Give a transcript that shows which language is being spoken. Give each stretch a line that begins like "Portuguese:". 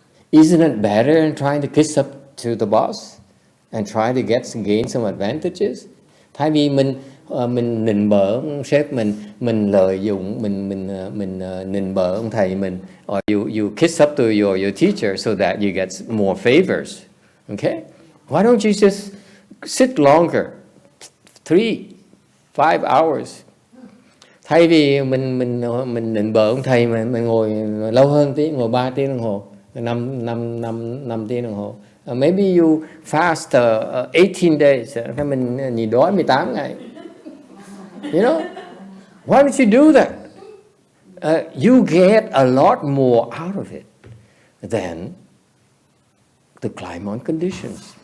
English: Isn't it better than trying to kiss up to the boss and try to gain some advantages?
Vietnamese: Thay vì mình nịnh bợ ông sếp mình lợi dụng mình nịnh bợ ông thầy mình,
English: or you kiss up to your teacher so that you get more favors. Okay? Why don't you just sit longer, 3-5 hours?
Vietnamese: Thay vì mình nịnh bợ ông thầy mà mình ngồi lâu hơn tí, ngồi 3 tiếng đồng hồ, 5 tiếng đồng hồ.
English: Maybe you fast 18 days,
Vietnamese: hay mình nhịn đói 18 ngày.
English: You know? Why don't you do that? You get a lot more out of it than to climb on conditions.